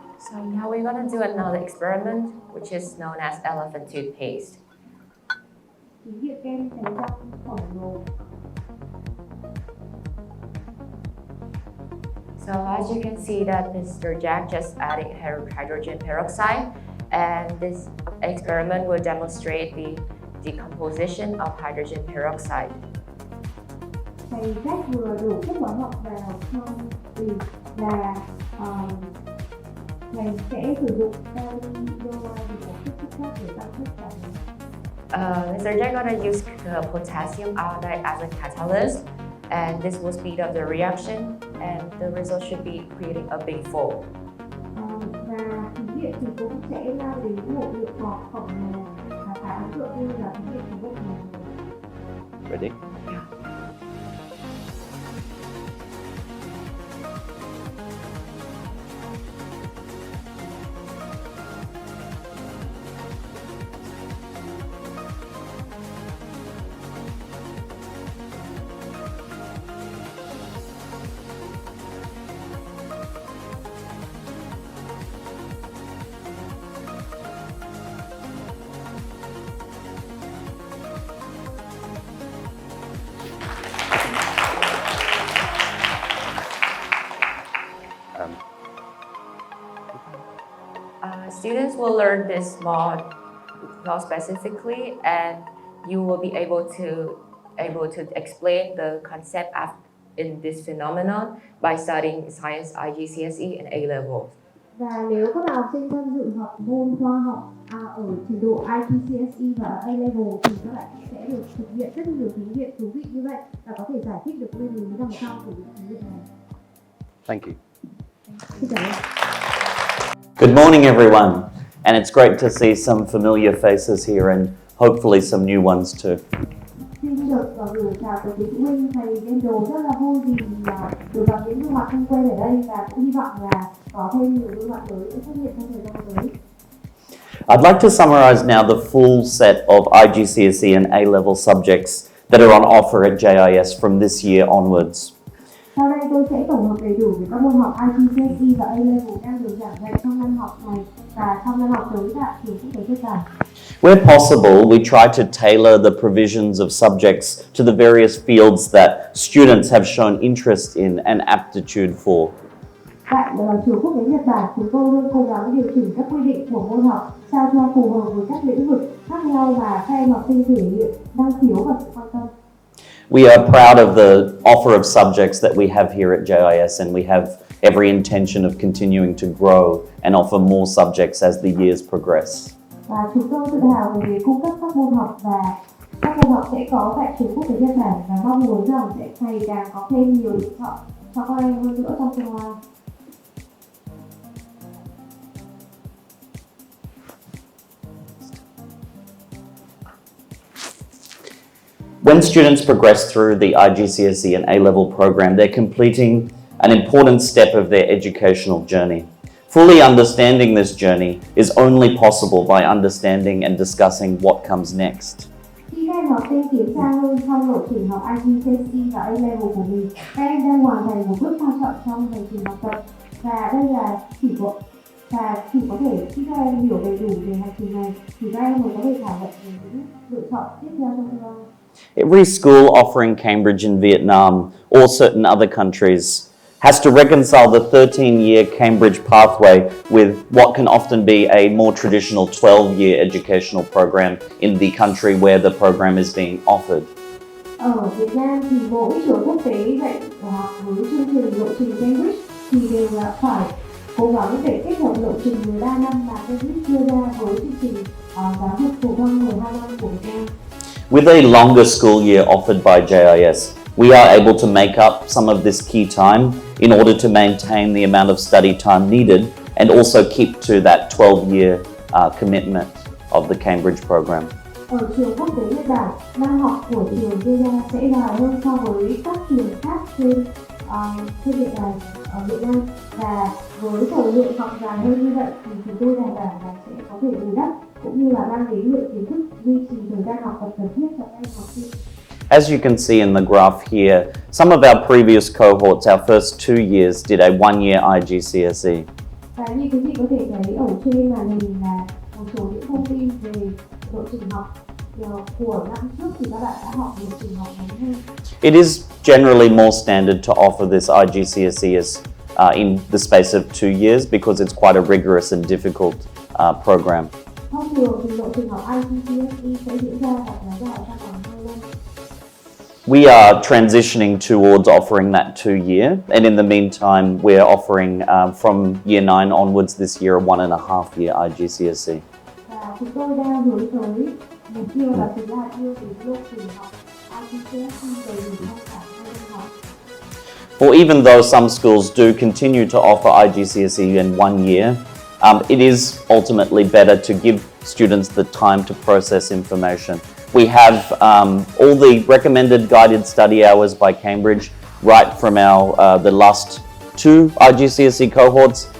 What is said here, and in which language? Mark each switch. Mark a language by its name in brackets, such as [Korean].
[English] So now we're going to do another experiment, which is known as elephant toothpaste. [Vietnamese] Thí nghiệm kem đánh răng khổng lồ. [English] So as you can see that Mr. Jack just added hydrogen peroxide, and this experiment will demonstrate the decomposition of hydrogen peroxide. [Vietnamese] Thầy Jack vừa đổ chất hóa học vào trong bình và thầy sẽ sử dụng kali iodide để chất khác để tăng chất cảm. [English] Mr. Jack gonna use potassium iodide as a catalyst, and this will speed up the reaction, and the result should be creating a big foam. [Vietnamese] Và thí nghiệm thì cũng sẽ mang đến một lượng bọt khổng lồ và khá ấn tượng như là thí nghiệm của bộ này. [English] Ready? Yeah. Students will learn this law specifically, and you will be able to explain the concept in this phenomenon by studying science IGCSE and A-Level. [Vietnamese] Và nếu các bạn học sinh tham dự học môn khoa học ở trình độ IGCSE và A-Level thì các bạn sẽ được thực hiện rất nhiều thí nghiệm thú vị như vậy và có thể giải thích được nguyên lý đằng sau của những thí nghiệm này. [English] Thank you. [Vietnamese] Xin cảm ơn. [English] Good morning, everyone, and it's great to see some familiar faces here and hopefully some new ones too. [Vietnamese] Xin được gửi chào tới quý phụ huynh, thầy Endo rất là vui vì được gặp những gương mặt thân quen ở đây và cũng hy vọng là có thêm nhiều gương mặt mới sẽ xuất hiện trong thời gian tới. [English] I'd like to summarize now the full set of IGCSE and A-Level subjects that are on offer at JIS from this year onwards. [Vietnamese] Sau đây tôi sẽ tổng hợp đầy đủ về các môn học IGCSE và A-Level đang được giảng dạy trong năm học này và trong năm học tới tại Trường Quốc tế Nhật Bản. [English] Where possible, we try to tailor the provisions of subjects to the various fields that students have shown interest in and aptitude for. [Vietnamese] Tại Trường Quốc tế Nhật Bản, chúng tôi luôn cố gắng điều chỉnh các quy định của môn học sao cho phù hợp với các lĩnh vực khác nhau mà các em học sinh thể hiện năng khiếu và sự quan tâm. [English] We are proud of the offer of subjects that we have here at JIS, and we have every intention of continuing to grow and offer more subjects as the years progress. [Vietnamese] Và chúng tôi tự hào về việc cung cấp các môn học và các môn học sẽ có tại Trường Quốc tế Nhật Bản và mong muốn rằng sẽ ngày càng có thêm nhiều lựa chọn cho các em hơn nữa trong tương lai. [English] When students progress through the IGCSE and A-Level program, they're completing an important step of their educational journey. Fully understanding this journey is only possible by understanding and discussing what comes next. [Vietnamese] Khi các em học sinh tiến xa hơn trong lộ trình học IGCSE và A-Level của mình, các em đang hoàn thành một bước quan trọng trong hành trình học tập và đây là Và chỉ có thể khi các em hiểu đầy đủ về hành trình này thì các em mới có thể thảo luận về những lựa chọn tiếp theo trong tương lai. [English] Every school offering Cambridge in Vietnam or certain other countries has to reconcile the 13-year Cambridge pathway with what can often be a more traditional 12-year educational program in the country where the program is being offered. [Vietnamese] Ở Việt Nam thì mỗi trường quốc tế dạy học với chương trình lộ trình Cambridge thì đều là phải cố gắng để kết hợp lộ trình 13 năm mà Cambridge đưa ra với chương trình giáo dục phổ thông 12 năm của Việt Nam. [English] With a longer school year offered by JIS, we are able to make up some of this key time in order to maintain the amount of study time needed and also keep to that 12-year commitment of the Cambridge program. [Vietnamese] Ở trường quốc tế Nhật Bản, năm học của trường đưa ra sẽ dài hơn so với các trường khác trên địa bàn ở Việt Nam, và với thời lượng học dài hơn như vậy thì chúng tôi đảm bảo là sẽ có thể bù đắp cũng như là mang đến lượng kiến thức duy trì thời gian học tập cần thiết cho các em học sinh. [English] As you can see in the graph here, some of our previous cohorts, our first 2 years, did a 1-year IGCSE. [Vietnamese] Và như quý vị có thể thấy ở trên màn hình là một số những thông tin về lộ trình học của năm trước thì các bạn đã học lộ trình học ngắn hơn. [English] It is generally more standard to offer this IGCSE as in the space of 2 years because it's quite a rigorous and difficult program. [Vietnamese] Thông thường thì lộ trình học IGCSE sẽ diễn ra và kéo dài trong vòng 2 năm. [English] We are transitioning towards offering that 2-year, and in the meantime, we're offering from year 9 onwards this year a 1.5-year IGCSE. [Vietnamese] Và chúng tôi đang hướng tới mục tiêu là chúng ta đưa đến lộ trình học IGCSE đầy đủ trong cả 2 năm học. [English] For even though some schools do continue to offer IGCSE in 1 year, it is ultimately better to give students the time to process information. We have all the recommended guided study hours by Cambridge right from our the last 2 IGCSE cohorts.